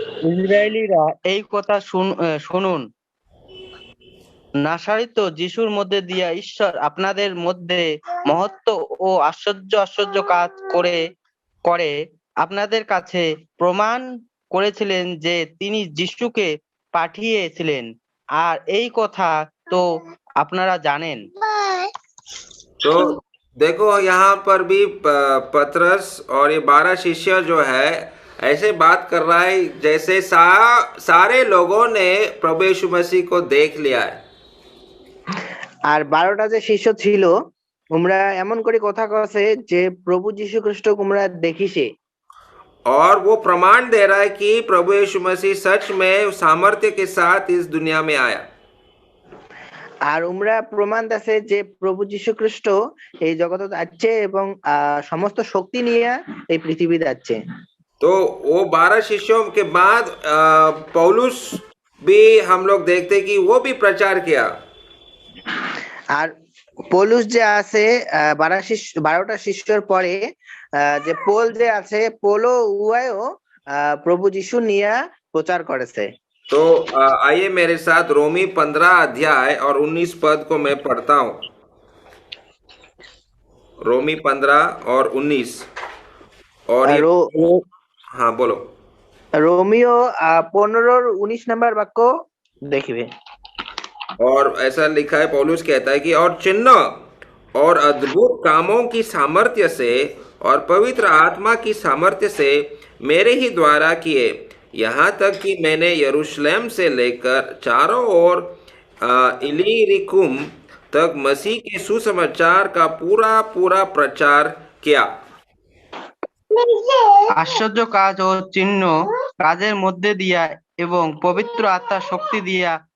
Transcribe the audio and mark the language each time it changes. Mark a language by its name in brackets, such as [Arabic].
[Bangla] ইসরায়েলীরা এই কথা শুনুন, নাসারিত যিশুর মধ্যে দিয়া ঈশ্বর আপনাদের মধ্যে মহত্ব ও আশ্চর্য কাজ করে আপনাদের কাছে প্রমাণ করেছিলেন যে তিনি যিশুকে পাঠিয়েছিলেন, আর এই কথা তো আপনারা জানেন। [Hindi] तो देखो, यहाँ पर भी पतरस और ये 12 शिष्य जो है ऐसे बात कर रहा है जैसे सारे लोगों ने प्रभु यीशु मसीह को देख लिया है। [Bangla] আর 12টা যে শিষ্য ছিল, তোমরা এমন করে কথা কছে যে প্রভু যীশু খ্রিস্ট তোমরা দেখিছে। [Hindi] और वो प्रमाण दे रहा है कि प्रभु यीशु मसीह सच में सामर्थ्य के साथ इस दुनिया में आया। [Bangla] আর আমরা প্রমাণ আছে যে প্রভু যীশু খ্রিস্ট এই জগতে আসছে এবং সমস্ত শক্তি নিয়ে এই পৃথিবীতে আসছে। [Hindi] तो वो 12 शिष्यों के बाद पौलुस भी हम लोग देखते कि वो भी प्रचार किया। [Bangla] আর পৌলুস যে আছে 12টা শিষ্যর পরে যে পৌল যে আছে, পৌলো উয়াও প্রভু যীশু নিয়ে প্রচার করেছে। [Hindi] तो आइए मेरे साथ रोमी 15 अध्याय और 19 पद को मैं पढ़ता हूँ। रोमी 15 और 19। और हाँ, बोलो। रोमियो 15-19 नंबर वाक्य देखिए। और ऐसा लिखा है, पौलुस कहता है कि और चिन्ह और अद्भुत कामों की सामर्थ्य से और पवित्र आत्मा की सामर्थ्य से मेरे ही द्वारा किए, यहाँ तक कि मैंने यरूशलेम से लेकर चारों ओर इलीरिकुम तक मसीह के सुसमाचार का पूरा प्रचार किया। [Bangla] আশ্চর্য কাজ ও চিহ্ন কাজের মধ্যে দিয়া এবং পবিত্র আত্মার শক্তি দিয়া